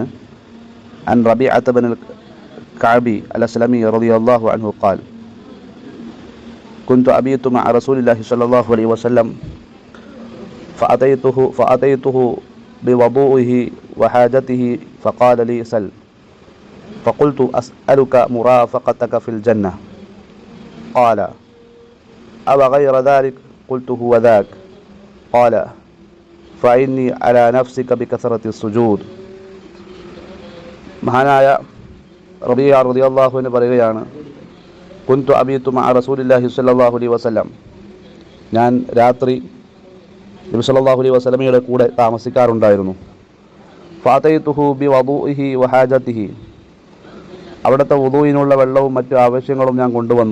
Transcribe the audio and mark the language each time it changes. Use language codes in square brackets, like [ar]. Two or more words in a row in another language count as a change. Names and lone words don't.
[ar] عن ربيعة بن كعب الأسلمي رضي الله عنه قال كنت أبيت مع رسول الله صلى الله عليه وسلم فأتيته بوضوئه وحاجته فقال لي سل فقلت أسألك مرافقتك في الجنة قال أو غير ذلك قلت هو ذاك قال فإني على نفسك بكثرة السجود. [ml] മഹാനായ റബീഅ [ar] رضي الله عنه [ml] പറയുകയാണ്, [ar] كنت أبيت مع رسول الله صلى الله عليه وسلم, [ml] ഞാൻ രാത്രി നബി [ar] صلى الله عليه [ml] വസല്ലമയുടെ കൂടെ താമസിക്കാറുണ്ടായിരുന്നു. [ar] فأتيته بوضوئه وحاجته, [ml] അവിടുത്തെ വുദൂഇനുള്ള വെള്ളവും മറ്റു ആവശ്യങ്ങളും ഞാൻ കൊണ്ടുവന്നു.